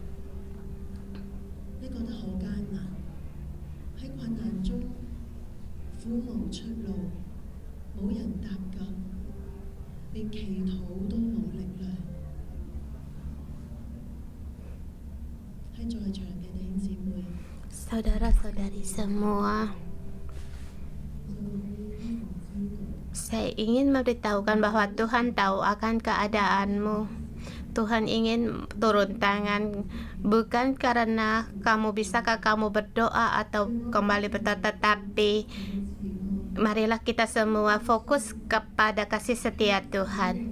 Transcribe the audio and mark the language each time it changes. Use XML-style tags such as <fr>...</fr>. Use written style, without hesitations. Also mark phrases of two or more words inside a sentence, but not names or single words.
<yue>你覺得好艱難，喺困難中苦無出路，冇人搭救，連祈禱都冇力量。喺在場嘅弟兄姊妹，</yue> <id>Saudara-saudari semua, saya ingin memberitahukan bahwa Tuhan tahu akan keadaanmu. Tuhan ingin turun tangan bukan karena bisakah kamu berdoa atau kembali berdoa, tetapi marilah kita semua fokus kepada kasih setia Tuhan.</id>